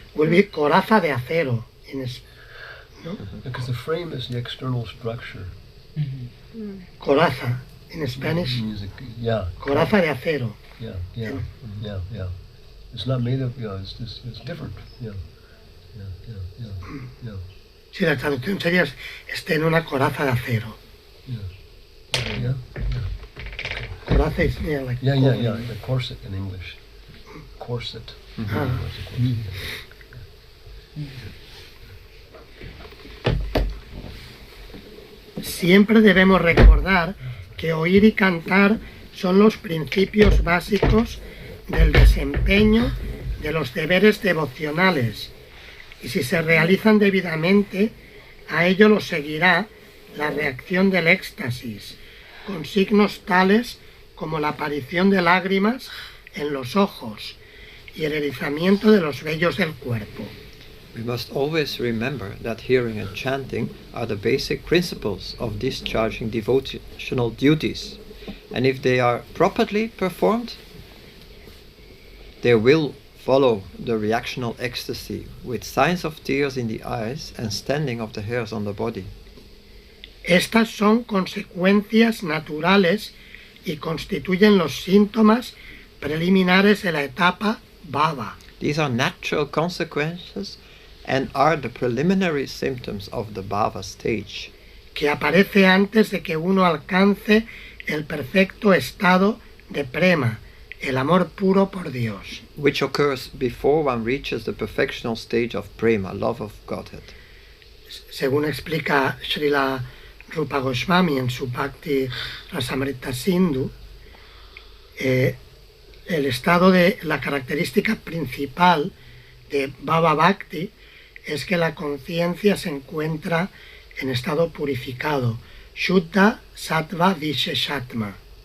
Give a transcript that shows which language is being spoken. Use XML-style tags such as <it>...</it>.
<en>Will be</en> <es>coraza de acero. ¿No?</es> <en>because the frame is the external structure. Coraza, in Spanish. Music, yeah,</en> <es>Coraza de acero.</es> <en>yeah. It's not made of, it's different. Yeah.</en> <es>Sí, la traducción sería esté en una coraza de acero.</es> <en>Yeah. Coraza is yeah, like Yeah. The corset in English. Corset. Ah.</en> <es>Siempre debemos recordar que oír y cantar son los principios básicos del desempeño de los deberes devocionales, y si se realizan debidamente, a ello lo seguirá la reacción del éxtasis, con signos tales como la aparición de lágrimas en los ojos y el erizamiento de los vellos del cuerpo.</es> <en>We must always remember that hearing and chanting are the basic principles of discharging devotional duties, and if they are properly performed, there will follow the reactional ecstasy with signs of tears in the eyes and standing of the hairs on the body.</en> <es>Estas son consecuencias naturales y constituyen los síntomas preliminares de la etapa bhava.</es> <en>These are natural consequences and are the preliminary symptoms of the bhava stage,</en> <es>que aparece antes de que uno alcance el perfecto estado de prema, el amor puro por Dios.</es> <en>which occurs before one reaches the perfectional stage of prema, love of Godhead.</en> <es>Según explica Srila Rupa Goswami en su Bhakti Rasamrita Sindhu, el estado de la característica principal de Bhava Bhakti es que la conciencia se encuentra en estado purificado, Shuddha Sattva Visheshatma.</es>